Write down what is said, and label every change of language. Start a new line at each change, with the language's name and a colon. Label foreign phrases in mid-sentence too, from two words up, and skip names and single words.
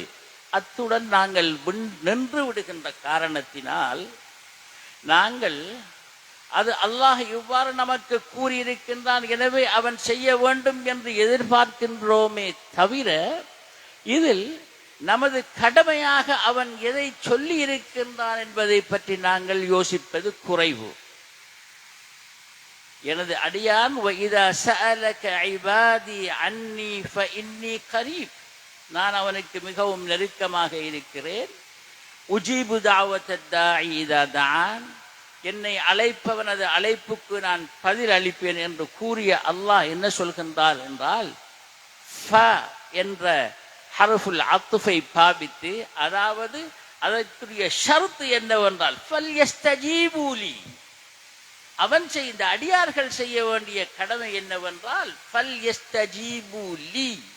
Tamil: அத்துடன் நாங்கள் நின்று விடுகின்ற காரணத்தினால் நாங்கள் அது அல்லாஹ் இவ்வாறு நமக்கு கூறியிருக்கின்றான், எனவே அவன் செய்ய வேண்டும் என்று எதிர்பார்க்கின்றோமே தவிர இதில் நமது கடமையாக அவன் எதை சொல்லி இருக்கின்றான் என்பதை பற்றி நாங்கள் யோசிப்பது குறைவு. எனது அடியான்
Arabic: وَإِذَا سَأَلَكَ عِبَادِي عَنِّي فَإِنِّي قَرِيبٌ,
Tamil: நான் அவனுக்கு மிகவும் நெருக்கமாக இருக்கிறேன்.
Arabic: உஜீபு دَعْوَةَ الدَّاعِ إِذَا دَعَانِ,
Tamil: என்னை அழைப்பவனது அழைப்புக்கு நான் பதில் அளிப்பேன் என்று கூறிய அல்லாஹ் என்ன சொல்கின்றார் என்றால், ஃப என்ற ஹர்ஃபுல் அத்ஃபை பாவித்து, அதாவது அதற்குரிய ஷர்த் என்னவென்றால்
Arabic: فليستجيبوا لي,
Tamil: அவன் இந்த அடியார்கள் செய்ய வேண்டிய கடமை என்னவென்றால்
Arabic: فليستجيبوا لي.